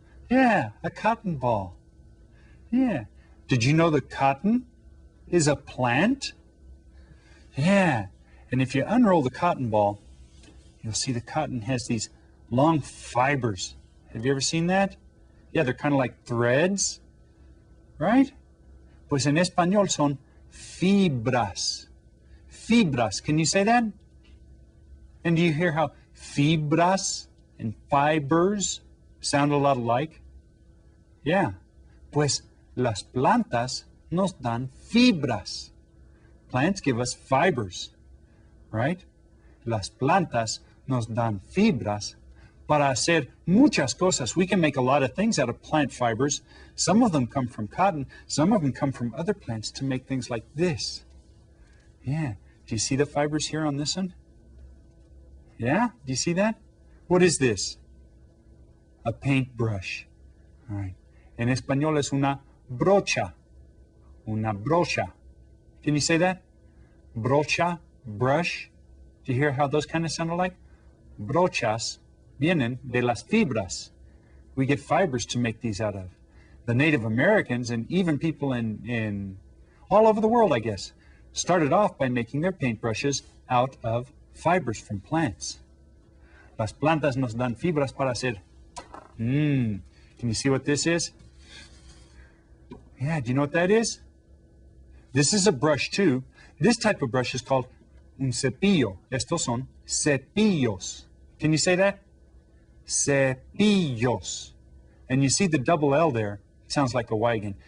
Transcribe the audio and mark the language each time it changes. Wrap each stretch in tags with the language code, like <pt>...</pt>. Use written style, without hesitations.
<en>Yeah, a cotton ball. Yeah. Did you know that cotton is a plant? Yeah. And if you unroll the cotton ball, you'll see the cotton has these long fibers. Have you ever seen that? Yeah, they're kind of like threads, right?</en> <es>Pues en español son fibras.</es> <en>Fibras. Can you say that? And do you hear how fibras and fibers sound a lot alike? Yeah.</en> <es>Pues las plantas nos dan fibras.</es> <en>Plants give us fibers, right?</en> <es>Las plantas nos dan fibras para hacer muchas cosas.</es> <en>We can make a lot of things out of plant fibers. Some of them come from cotton. Some of them come from other plants to make things like this. Yeah. Do you see the fibers here on this one? Yeah? Do you see that? What is this? A paintbrush. All right.</en> <es>En español es una brocha.</es> <en>Una brocha. Can you say that? Brocha, brush. Do you hear how those kind of sound alike?</en> <es>Brochas vienen de las fibras.</es> <en>We get fibers to make these out of. The Native Americans and even people in all over the world, I guess, started off by making their paintbrushes out of fibers from plants.</en> <es>Las plantas nos dan fibras para hacer.</es> <en>Can you see what this is? Yeah, do you know what that is? This is a brush too. This type of brush is called</en> <es>un cepillo. Estos son cepillos.</es> <en>Can you say that? Cepillos. And you see the double L there. It sounds like a Y again.</en>